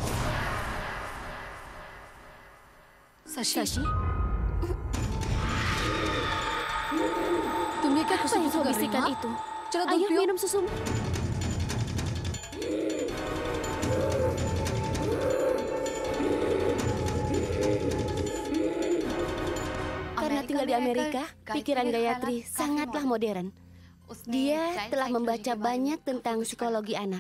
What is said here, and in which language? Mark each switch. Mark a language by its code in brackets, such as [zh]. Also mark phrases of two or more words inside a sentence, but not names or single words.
[hi] Shashi, तुम्हें क्या [id] apa [hi] खुशी [id] yang kau [hi] कर रही [id] bisikan [hi] हो? [id] itu? [hi] चलो दूध [id] Ayo, [hi] पियो। [id] minum susumu. Karena tinggal di Amerika, pikiran Gayatri sangatlah modern. Dia telah membaca banyak tentang psikologi anak.